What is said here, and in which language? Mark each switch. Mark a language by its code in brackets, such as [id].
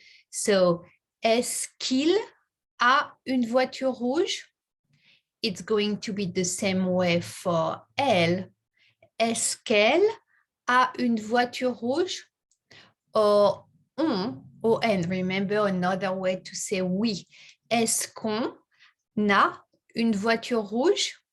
[fr] So, est-ce qu'il a une voiture rouge? [en] It's going to be the same way for elle. [fr] Est-ce qu'elle a une voiture rouge? [en] Or on, remember another way to say oui. [fr] Est-ce qu'on a une voiture rouge?